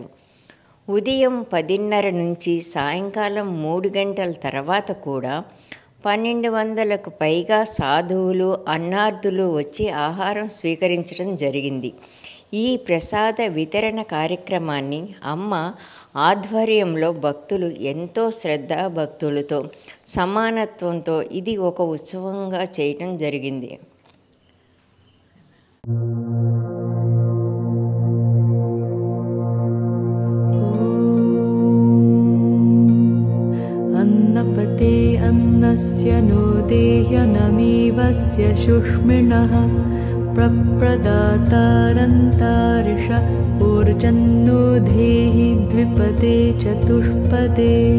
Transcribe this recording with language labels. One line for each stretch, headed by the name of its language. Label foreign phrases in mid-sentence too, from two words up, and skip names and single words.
Telugu: ఉదయం 10:30 నుంచి సాయంకాలం 3 గంటల తర్వాత కూడా 1200కు పైగా సాధువులు, అన్నార్థులు వచ్చి ఆహారం స్వీకరించడం జరిగింది. ఈ ప్రసాద వితరణ కార్యక్రమాన్ని అమ్మ ఆధ్వర్యంలో భక్తులు ఎంతో శ్రద్ధాభక్తులతో, సమానత్వంతో ఇది ఒక ఉత్సవంగా చేయటం జరిగింది.
Sanskrit: अन्नपते अन्नस्य नो देह्यनमीवस्य शुष्मिणः प्रप्रदातारन्तारिष ऊर्जन्नो धेहि द्विपदे चतुष्पदे.